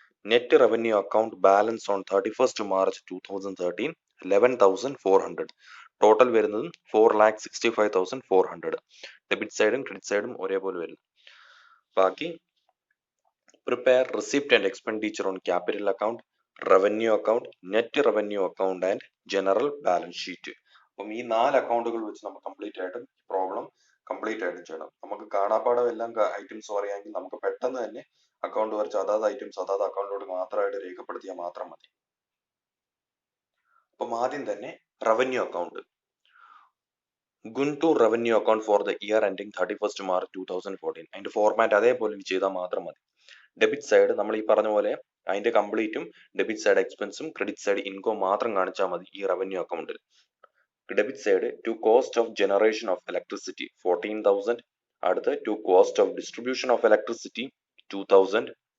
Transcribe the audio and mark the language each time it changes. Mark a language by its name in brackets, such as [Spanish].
[English] Net revenue account balance on 31st March 2013 11,400. [Malayalam] Total വരുന്നത് 4,65,400. Debit സൈഡും credit സൈഡും ഒരേപോലെ വരുന്നു. [English] ബാക്കി prepare receipt and expenditure on capital account, revenue account, net revenue account and general balance sheet. [Malayalam] അപ്പം ഈ 4 അക്കൗണ്ടുകൾ വെച്ച് നമ്മൾ കംപ്ലീറ്റ് ആയിട്ടും പ്രോബ്ലം കംപ്ലീറ്റ് ആയിട്ടും ചെയ്യണം. നമുക്ക് കാണാപ്പാടം എല്ലാം ഐറ്റംസ് അറിയാമെങ്കിൽ നമുക്ക് പെട്ടെന്ന് തന്നെ അക്കൗണ്ട് വരച്ച് അതാത് ഐറ്റംസ് അതാത് അക്കൗണ്ടിലോട്ട് മാത്രമായിട്ട് രേഖപ്പെടുത്തിയാൽ മാത്രം മതി. അപ്പം ആദ്യം തന്നെ revenue account. [English] Guntur revenue account for the year ending 31st March 2014. [Malayalam] അതിന്റെ ഫോർമാറ്റ് അതേപോലെ ചെയ്താൽ മാത്രം മതി. ഡെബിറ്റ് സൈഡ് നമ്മൾ ഈ പറഞ്ഞ പോലെ അതിന്റെ കംപ്ലീറ്റും debit side എക്സ്പെൻസും credit side income മാത്രം കാണിച്ചാൽ മതി ഈ റവന്യൂ അക്കൗണ്ടിൽ. [English] Debit side to cost of generation of electricity 14,000. അടുത്ത് to cost of distribution of electricity 2,000.